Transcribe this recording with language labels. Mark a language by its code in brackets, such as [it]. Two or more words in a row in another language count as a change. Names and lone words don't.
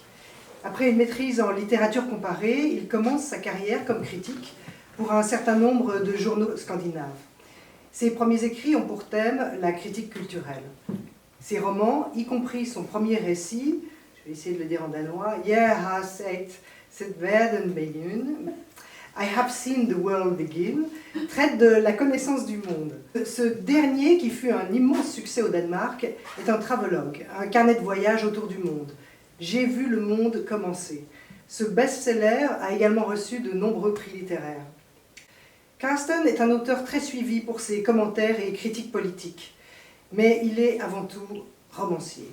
[fr] Après une maîtrise en littérature comparée, il commence sa carrière comme critique pour un certain nombre de journaux scandinaves. Ses premiers écrits ont pour thème la critique culturelle. Ses romans, y compris son premier récit, je vais essayer de le dire en danois, [da] Jeg har sett verden begynne, [en] I have seen the world begin, [fr] traite de la connaissance du monde. Ce dernier, qui fut un immense succès au Danemark, est un travelogue, un carnet de voyage autour du monde. J'ai vu le monde commencer. Ce best-seller a également reçu de nombreux prix littéraires. Carsten est un auteur très suivi pour ses commentaires et critiques politiques, mais il est avant tout romancier.